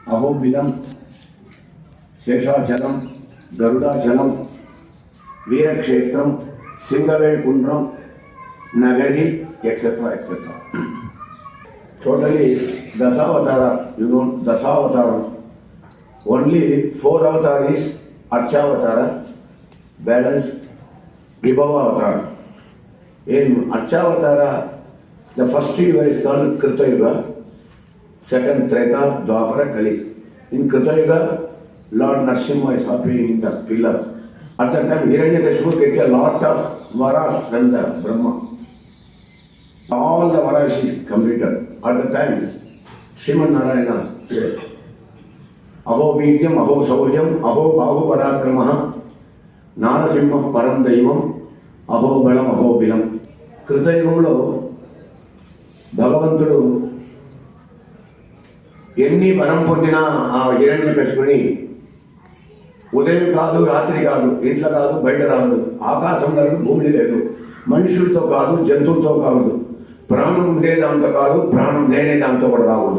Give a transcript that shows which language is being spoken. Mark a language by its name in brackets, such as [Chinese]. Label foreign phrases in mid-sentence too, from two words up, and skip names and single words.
[Telugu] అహోబిలం, శేషాచలం, గరుడాచలం, వీరక్షేత్రం, సింగవేకుండ్రం, నగరి, [English] etc. etc. Totally Dasavatar, Dasavatar. Only 4 avatar is Archavatara, balance Vibhavavatara. In Archavatara, the first yuga is called Krita Yuga, second Treta, Dwapara, Kali. In Krita Yuga, Lord Narasimha is appearing in the pillar. At that time, Hiranyakashipu get a lot of varas from the Brahma. All the varas is completed. At the time, [Sanskrit] Sriman Narayana said, अहो विद्यम्, अहो शौर्यम्, अहो बाहु पराक्रमः, नरसिंह परं दैवम्, अहो बलम्, अहो बिलम्. [Telugu] Kritayugamlo భగవంతుడు ఎన్ని వరం పొందినా ఆ హిరణ్యకశిపుని ఉదయం కాదు, రాత్రి కాదు, ఇంట్లో కాదు, బయట రాదు, ఆకాశం లేదు, భూమి లేదు, మనుషులతో కాదు, జంతువులతో కాదు, ప్రాణం ఉండే దాంతో కాదు, ప్రాణం లేనే దాంతో కూడా రాకూడదు.